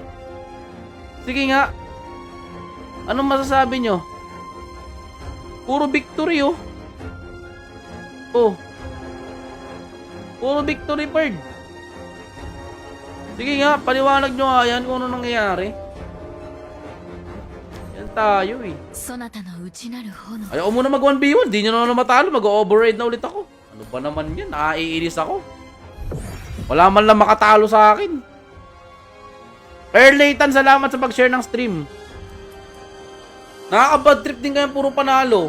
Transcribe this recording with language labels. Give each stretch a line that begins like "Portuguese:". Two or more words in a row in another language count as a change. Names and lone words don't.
Filipino: Sige nga. Anong masasabi nyo? Puro victory oh. Oh. Puro victory bird. Sige nga, paliwanag nyo nga yan kung ano nangyayari. Yan tayo eh.
Japanese: そなたの内なる炎
Filipino: Ayaw muna mag 1v1, di nyo na matalo, mag-override na ulit ako. Ano ba naman yan? Naiinis ako. Wala man lang makatalo sa akin. Erlaytan, salamat sa pag-share ng stream. Nakaka-
English: bad trip
Filipino: din kayo, puro panalo.